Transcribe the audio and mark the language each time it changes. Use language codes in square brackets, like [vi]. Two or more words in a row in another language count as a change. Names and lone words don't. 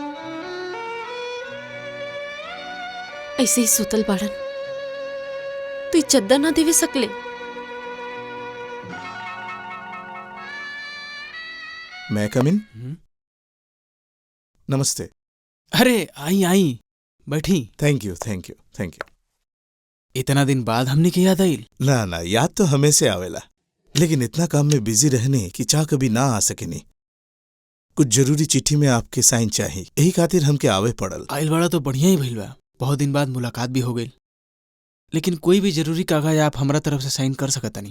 [bho] ऐसे ही सुतल बाड़न, तू चद्दर ना देवे सकले? [en] may come in? [bho] नमस्ते। अरे आई आई बैठी। [en] thank you thank you thank you. [bho] इतना दिन बाद हमने के याद आई? ना ना, याद तो हमें से आवेला, लेकिन इतना काम में बिजी रहने कि चाह कभी ना आ सकेनी। कुछ जरूरी चिट्ठी में आपके साइन चाहिए, यही खातिर हमके आवे पड़ल। आइल वाला तो बढ़िया ही भइल बा, बहुत दिन बाद मुलाकात भी हो गई। लेकिन कोई भी जरूरी कागज आप हमरा तरफ से साइन कर सकता नहीं?